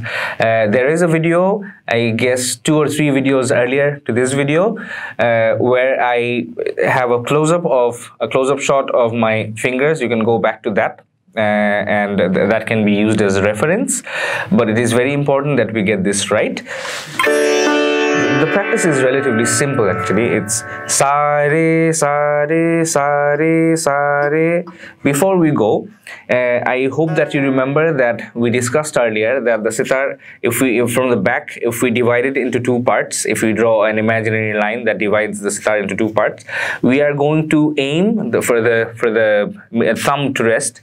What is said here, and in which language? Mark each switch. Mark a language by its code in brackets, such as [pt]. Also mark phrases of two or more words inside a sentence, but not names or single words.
[en] There is a video, I guess 2 or 3 videos earlier to this video, where I have a close-up shot of my fingers. You can go back to that. And that can be used as a reference, but it is very important that we get this right. the practice is relatively simple actually. It's [hi] sa re sa re sa re sa re. [en] Before we go, I hope that you remember that we discussed earlier that the sitar, if from the back, if we divide it into two parts, if we draw an imaginary line that divides the sitar into two parts, we are going to aim for the thumb to rest.